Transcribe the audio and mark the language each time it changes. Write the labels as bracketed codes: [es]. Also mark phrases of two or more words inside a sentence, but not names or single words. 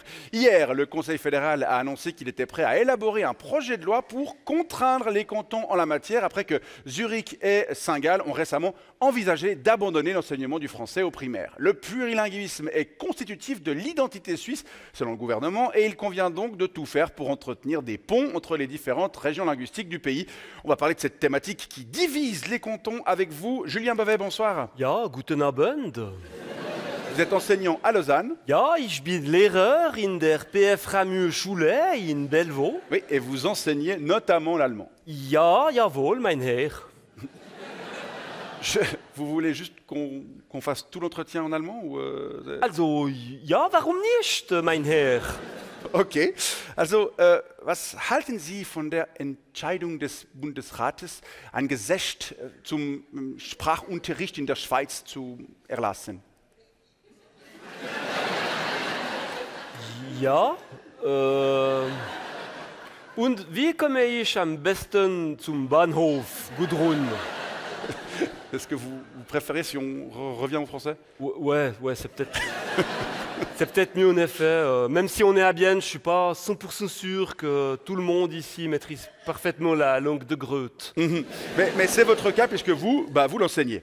[fr] Hier, le Conseil fédéral a annoncé qu'il était prêt à élaborer un projet de loi pour contraindre les cantons en la matière après que Zurich et Saint-Gall ont récemment envisagé d'abandonner l'enseignement du français au primaire. Le plurilinguisme est constitutif de l'identité suisse selon le gouvernement et il convient donc de tout faire pour entretenir des ponts entre les différentes régions linguistiques du pays. On va parler de cette thématique qui divise les cantons avec vous. Julien Bavet, bonsoir. [de] Ja, guten Abend. [fr] Vous êtes enseignant à Lausanne. [de] Ja, ich bin Lehrer in der PF Ramü Schule in Bellevaux. [fr] Oui, et vous enseignez notamment l'allemand. [de] Ja, jawohl, mein Herr. [fr] Vous voulez juste qu'on fasse tout l'entretien en allemand ou [de] Also, ja, warum nicht, mein Herr? Okay, also was halten Sie von der Entscheidung des Bundesrates, ein Gesetz zum Sprachunterricht in der Schweiz zu erlassen? Ja, und wie komme ich am besten zum Bahnhof, Gudrun? [fr] Est-ce que vous préférez si on revient au français? Ouais, c'est peut-être... C'est peut-être mieux en effet, même si on est à Bienne, je ne suis pas 100% sûr que tout le monde ici maîtrise parfaitement la langue de Groot. Mais c'est votre cas puisque vous l'enseignez.